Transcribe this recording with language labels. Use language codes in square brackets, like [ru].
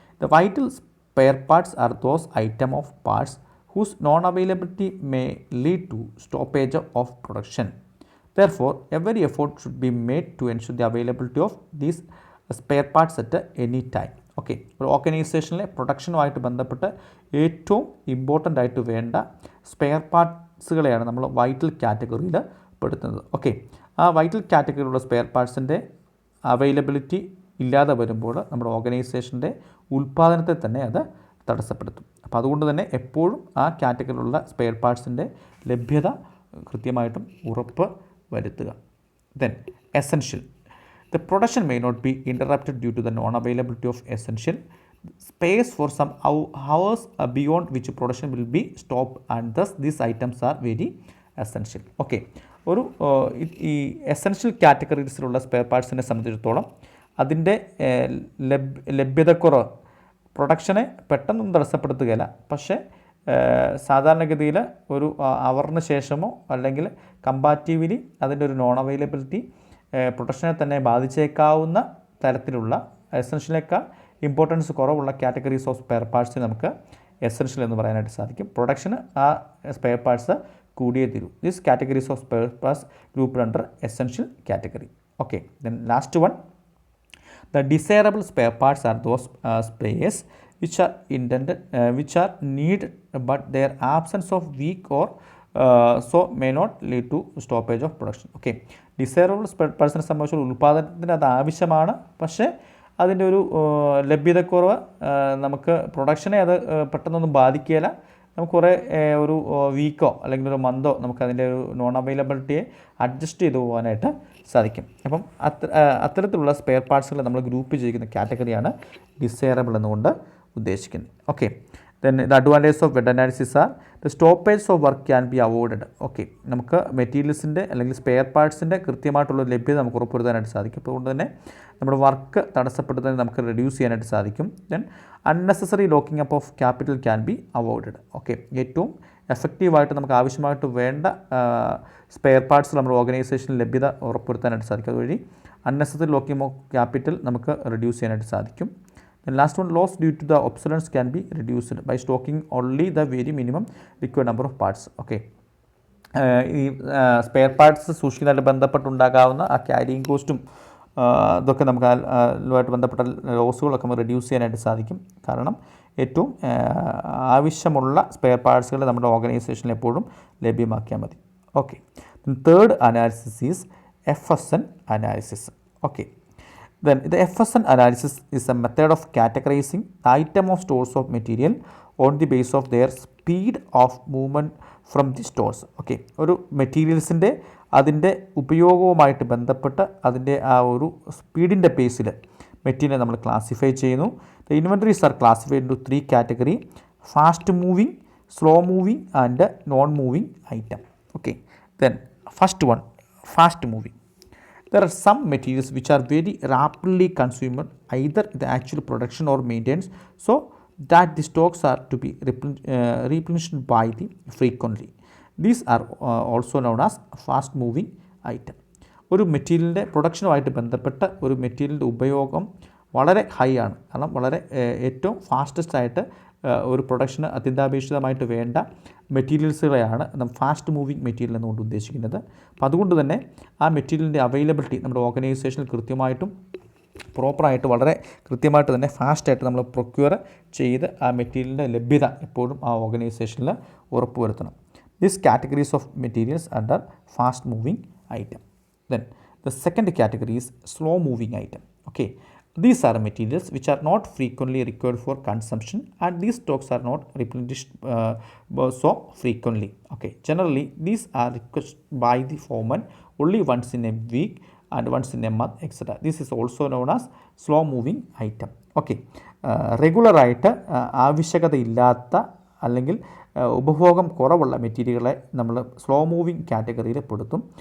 [en] The vital spare parts are those item of parts whose non-availability may lead to stoppage of production. Therefore, every effort should be made to ensure the availability of these spare parts at any time. [ml] Okay, ഒരു ഓർഗനൈസേഷനിലെ പ്രൊഡക്ഷനുമായിട്ട് ബന്ധപ്പെട്ട് ഏറ്റവും important ആയിട്ട് വേണ്ട spare പാർട്സുകളെയാണ് നമ്മൾ vital കാറ്റഗറിയിൽ പെടുത്തുന്നത്. Okay, ആ vital കാറ്റഗറിയിലുള്ള spare പാർട്സിൻ്റെ availability ഇല്ലാതെ വരുമ്പോൾ നമ്മുടെ ഓർഗനൈസേഷൻ്റെ ഉൽപ്പാദനത്തെ തന്നെ അത് തടസ്സപ്പെടുത്തും. അപ്പോൾ അതുകൊണ്ട് തന്നെ എപ്പോഴും ആ കാറ്റഗറിയിലുള്ള സ്പെയർ പാർട്സിൻ്റെ ലഭ്യത കൃത്യമായിട്ടും ഉറപ്പ് വരുത്തുക. [en] Then essential, the production may not be interrupted due to the non-availability of essential space for some hours beyond which production will be stopped, and thus these items are very essential. [ml] Okay, ഒരു ഈ essential കാറ്റഗറീസിലുള്ള spare പാർട്സിനെ സംബന്ധിച്ചിടത്തോളം അതിൻ്റെ ലഭ്യതക്കുറവ് പ്രൊഡക്ഷനെ പെട്ടെന്നൊന്നും തടസ്സപ്പെടുത്തുകയില്ല, പക്ഷേ സാധാരണഗതിയിൽ ഒരു അവറിന് ശേഷമോ അല്ലെങ്കിൽ കമ്പാരിറ്റീവ്ലി അതിൻ്റെ ഒരു നോൺ അവൈലബിലിറ്റി പ്രൊഡക്ഷനെ തന്നെ ബാധിച്ചേക്കാവുന്ന തരത്തിലുള്ള എസെൻഷ്യലിനേക്കാൾ ഇമ്പോർട്ടൻസ് കുറവുള്ള [en] categories of spare parts [ml] നമുക്ക് എസെൻഷ്യൽ എന്ന് പറയാനായിട്ട് സാധിക്കും. പ്രൊഡക്ഷന് ആ സ്പെയർ പാർട്സ് കൂടിയേ തീരൂ. [en] These categories of spare parts grouped under essential category. Okay, then last one, the desirable spare parts are those spares which are intended which are needed but their absence of weak or so may not lead to stoppage of production. [ml] Okay, desirable spare പാർട്സിനെ സംബന്ധിച്ചുള്ള ഉൽപ്പാദനത്തിന് അത് ആവശ്യമാണ്, പക്ഷേ അതിൻ്റെ ഒരു ലഭ്യതക്കുറവ് നമുക്ക് പ്രൊഡക്ഷനെ അത് പെട്ടെന്നൊന്നും ബാധിക്കുകയില്ല. നമുക്ക് കുറേ ഒരു വീക്കോ അല്ലെങ്കിൽ ഒരു മന്തോ നമുക്ക് അതിൻ്റെ ഒരു നോൺ അവൈലബിലിറ്റിയെ അഡ്ജസ്റ്റ് ചെയ്ത് പോകാനായിട്ട് സാധിക്കും. അപ്പം അത്തരത്തിലുള്ള സ്പെയർ പാർട്സുകൾ നമ്മൾ ഗ്രൂപ്പ് ചെയ്തിരിക്കുന്ന കാറ്റഗറിയാണ് ഡിസൈറബിൾ എന്നുകൊണ്ട് ഉദ്ദേശിക്കുന്നത്. Okay, [en] Then the advantage of VED analysis are the stoppage of work can be avoided. [ml] Okay, നമുക്ക് മെറ്റീരിയൽസിൻ്റെ അല്ലെങ്കിൽ സ്പെയർ പാർട്സിൻ്റെ കൃത്യമായിട്ടുള്ള ലഭ്യത നമുക്ക് ഉറപ്പുവരുത്താനായിട്ട് സാധിക്കും. അതുകൊണ്ട് തന്നെ നമ്മുടെ വർക്ക് തടസ്സപ്പെടുന്നതിന് നമുക്ക് റെഡ്യൂസ് ചെയ്യാനായിട്ട് സാധിക്കും. [en] Then unnecessary locking up of capital can be avoided. [ml] Okay, ഏറ്റവും എഫക്റ്റീവായിട്ട് നമുക്ക് ആവശ്യമായിട്ട് വേണ്ട സ്പെയർ പാർട്സ് നമ്മുടെ ഓർഗനൈസേഷനിൽ ലഭ്യത ഉറപ്പുവരുത്താനായിട്ട് സാധിക്കും. അതുവഴി [en] unnecessary locking of capital [ml] നമുക്ക് റെഡ്യൂസ് ചെയ്യാനായിട്ട് സാധിക്കും. [en] Then last one, loss due to the obsolescence can be reduced by stocking only the very minimum required number of parts. [ml] Okay, ഈ സ്പെയർ പാർട്സ് സൂക്ഷിക്കുന്നതായിട്ട് ബന്ധപ്പെട്ടുണ്ടാകാവുന്ന ആ ക്യാരിയിങ് കോസ്റ്റും ഇതൊക്കെ നമുക്ക് അതുമായിട്ട് ബന്ധപ്പെട്ട ലോസുകളൊക്കെ നമുക്ക് റെഡ്യൂസ് ചെയ്യാനായിട്ട് സാധിക്കും. കാരണം ഏറ്റവും ആവശ്യമുള്ള സ്പെയർ പാർട്സുകൾ നമ്മുടെ ഓർഗനൈസേഷനിൽ എപ്പോഴും ലഭ്യമാക്കിയാൽ മതി. [en] Okay, third analysis is FSN analysis. Okay, then the FSN analysis is a method of categorizing the item of stores of material on the basis of their speed of movement from the stores. [ml] Okay, ഒരു മെറ്റീരിയൽസിൻ്റെ അതിൻ്റെ ഉപയോഗവുമായിട്ട് ബന്ധപ്പെട്ട് അതിൻ്റെ ആ ഒരു സ്പീഡിൻ്റെ ബേസിൽ material നമ്മൾ classify ചെയ്യുന്നു. [en] The inventories are classified into 3 category: fast moving, slow moving and non moving item. Okay, then first one, fast moving. There are some materials which are very rapidly consumed either in the actual production or maintenance, so that the stocks are to be replenished by the frequently. These are also known as fast moving item. [ml] ഒരു മെറ്റീരിയലിൻ്റെ പ്രൊഡക്ഷനുമായിട്ട് ബന്ധപ്പെട്ട ഒരു മെറ്റീരിയലിൻ്റെ ഉപയോഗം വളരെ high ആണ്. കാരണം വളരെ ഏറ്റവും ഫാസ്റ്റസ്റ്റ് ആയിട്ട് ഒരു പ്രൊഡക്ഷന് അത്യന്താപേക്ഷിതമായിട്ട് വേണ്ട മെറ്റീരിയൽസുകളെയാണ് നമ്മൾ ഫാസ്റ്റ് മൂവിങ് മെറ്റീരിയൽ എന്നുകൊണ്ട് ഉദ്ദേശിക്കുന്നത്. അപ്പോൾ അതുകൊണ്ട് തന്നെ ആ മെറ്റീരിയലിൻ്റെ അവൈലബിലിറ്റി നമ്മുടെ ഓർഗനൈസേഷനിൽ കൃത്യമായിട്ടും പ്രോപ്പറായിട്ട് വളരെ കൃത്യമായിട്ട് തന്നെ ഫാസ്റ്റായിട്ട് നമ്മൾ പ്രൊക്യൂർ ചെയ്ത് ആ മെറ്റീരിയലിൻ്റെ ലഭ്യത എപ്പോഴും ആ ഓർഗനൈസേഷനിൽ ഉറപ്പുവരുത്തണം. [en] This categories of materials under fast moving item. Then the second category is slow moving item. Okay, these are materials which are not frequently required for consumption and these stocks are not replenished so frequently. Okay, generally these are requested by the foreman only once in a week and once in a month, etc. This is also known as slow moving item. [ml] Okay, regular ആയിട്ട് ആവശ്യകതയില്ലാത്ത അല്ലെങ്കിൽ ഉപഭോഗം കുറവുള്ള മെറ്റീരിയലുകളെ നമ്മൾ slow moving കാറ്റഗറിയിൽ പെടുത്തും.